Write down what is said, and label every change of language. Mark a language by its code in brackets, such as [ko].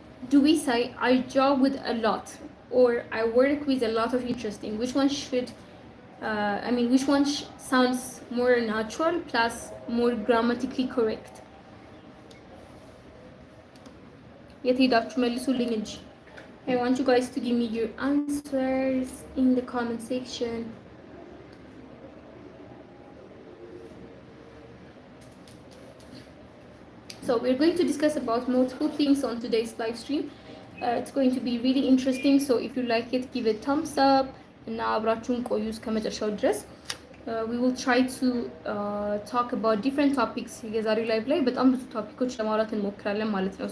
[en] do we say I job with a lot or I work with a lot of interesting which one should which one sounds more natural plus more grammatically correct [am] የት ሄዳችሁ መልሱልኝ እንጂ [en] I want you guys to give me your answers in the comment section. So we're going to discuss about multiple things on today's live stream. It's going to be really interesting. So if you like it, give it thumbs up. [am] እና አብራችሁን ቆዩ እስከመጨረሻው ድረስ. [en] We will try to talk about different topics. [am] የዛሬው ላይቭ ላይ በጣም ብዙ ቶፒኮች ለማውራት እንሞክራለን ማለት ነው.